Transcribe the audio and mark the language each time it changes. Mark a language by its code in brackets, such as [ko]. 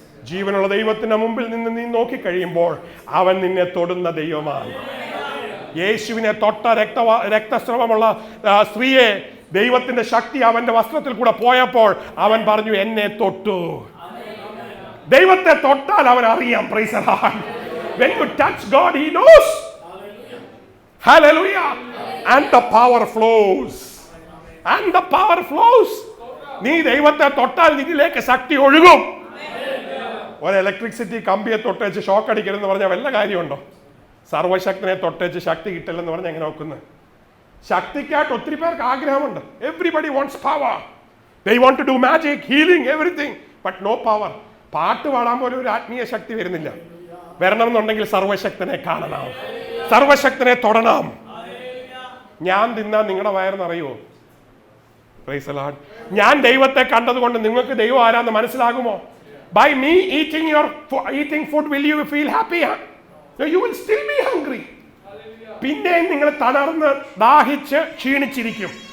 [ml] ജീവനുള്ള ദൈവത്തിന്റെ മുമ്പിൽ നിന്ന് നീ നോക്കിക്കഴിയുമ്പോൾ അവൻ നിന്നെ തൊടുന്ന ദൈവമാണ്. യേശുവിനെ തൊട്ട രക്തസ്രവമുള്ള സ്ത്രീയെ ദൈവത്തിന്റെ ശക്തി അവന്റെ വസ്ത്രത്തിൽ കൂടെ പോയപ്പോൾ അവൻ പറഞ്ഞു, എന്നെ തൊട്ടു. ദൈവത്തെ തൊട്ടാൽ അവൻ അറിയാം. [en] Praise the Lord. When you touch God, he knows. Hallelujah. And the power flows. And the power flows. [ml] നീ ദൈവത്തെ തൊട്ടാൽ നിന്നിലേക്ക് ശക്തി ഒഴുകും. ഒരു ഇലക്ട്രിസിറ്റി കമ്പിയെ തൊട്ടേച്ച് ഷോക്ക് അടിക്കരുതെന്ന് പറഞ്ഞാൽ വല്ല കാര്യമുണ്ടോ? സർവശക്തനെ തൊട്ടേച്ച് ശക്തി കിട്ടില്ലെന്ന് പറഞ്ഞാൽ എങ്ങനെ നോക്കുന്നത്? ശക്തിക്കായിട്ട് ഒത്തിരി പേർക്ക് ആഗ്രഹമുണ്ട്. [en] Everybody wants power. They want to do magic, healing, everything, but no power. [ml] പാട്ട് പാടാൻ പോലും ഒരു ആത്മീയ ശക്തി വരുന്നില്ല. വരണമെന്നുണ്ടെങ്കിൽ സർവശക്തനെ കാണണം, സർവശക്തനെ തൊടണം. ഞാൻ തിന്നാൻ നിങ്ങളുടെ വയറിനറിയുമോ? [en] Praise the Lord. [ml] ഞാൻ ദൈവത്തെ കണ്ടതുകൊണ്ട് നിങ്ങൾക്ക് ദൈവം ആരാന്ന് മനസ്സിലാകുമോ? [en] By me eating food, will you feel happy? No, you will still be hungry. [ml] പിന്നെയും നിങ്ങൾ തളർന്ന് ദാഹിച്ച് ക്ഷീണിച്ചിരിക്കും.